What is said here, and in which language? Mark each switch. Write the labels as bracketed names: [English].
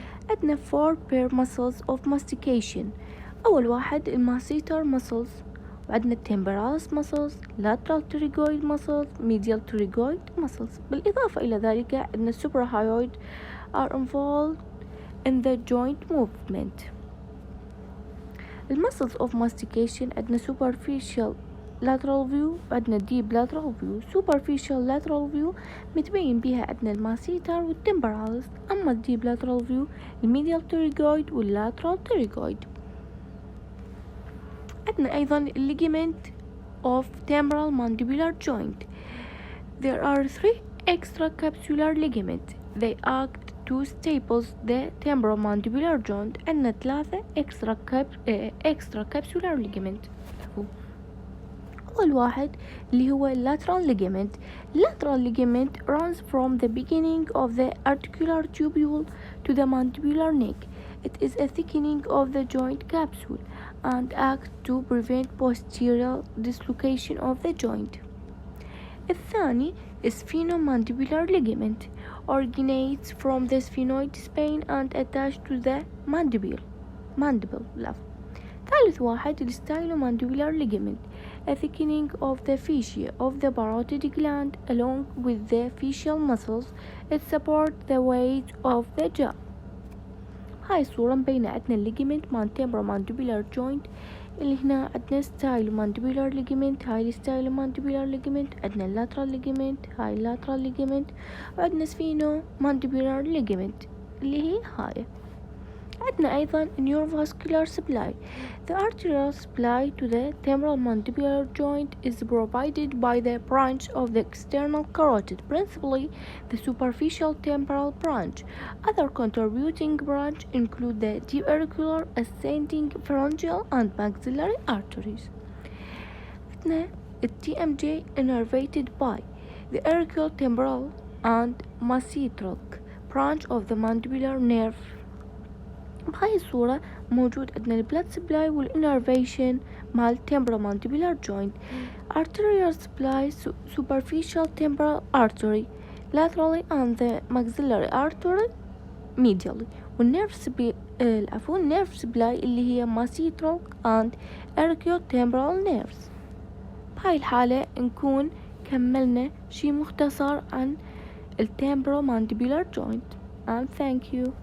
[English] عندنا 4 pair muscles of mastication. [Arabic] أول واحد الماسيتر [English] muscles، وعندنا temporalis muscles، lateral pterygoid muscles، medial pterygoid muscles. [Arabic] بالإضافة إلى ذلك عندنا [English] suprahyoid are involved in the joint movement. The muscles of mastication عندنا superficial lateral view وعندنا deep lateral view. superficial lateral view [Arabic] متبين بيها عندنا الماسيتر والتمبراليس. [English] أما deep lateral view الميديال pterygoid والlateral pterygoid. [Arabic] عندنا أيضا [English] ligament of temporal mandibular joint. There are 3 extracapsular ligaments. They act to staples the temporomandibular joint. عندنا 3 extracapsular ligament. [Arabic] أول واحد اللي هو lateral ligament. [English] lateral ligament runs from the beginning of the articular tubule to the mandibular neck. It is a thickening of the joint capsule and acts to prevent posterior dislocation of the joint. الثاني sphenomandibular ligament originates from the sphenoid spine and attached to the mandible level. [Arabic] ثالث واحد [English] الstylomandibular ligament, a thickening of the fascia of the parotid gland along with the facial muscles. It supports the weight of the jaw. [Arabic] هاي الصورة مبينة عندنا الليجمنت مال temporomandibular joint اللي هنا عندنا stylomandibular ligament. [English] هاي الstylomandibular ligament. عندنا lateral ligament. [Arabic] هاي lateral ligament. وعندنا sphenomandibular ligament اللي هي هاي. عندنا أيضا [English] neurovascular supply. The arterial supply to the temporal mandibular joint is provided by the branch of the external carotid, principally the superficial temporal branch. Other contributing branches include the deep auricular, ascending pharyngeal, and maxillary arteries. عندنا TMJ innervated by the auriciotemporal and masseteric branch of the mandibular nerve. [Arabic] بهاي الصورة موجود عندنا البلاد سبلاي والإنرفيشن مع التمبرال mandibular joint. [English] Arterial supply superficial temporal artery laterally and the maxillary artery medially. والنيرف nerve supply [Arabic] اللي هي [English] masseteric and auriciotemporal nerves. [Arabic] بهاي الحالة نكون كملنا شي مختصر عن التمبرال mandibular joint. [English] And thank you.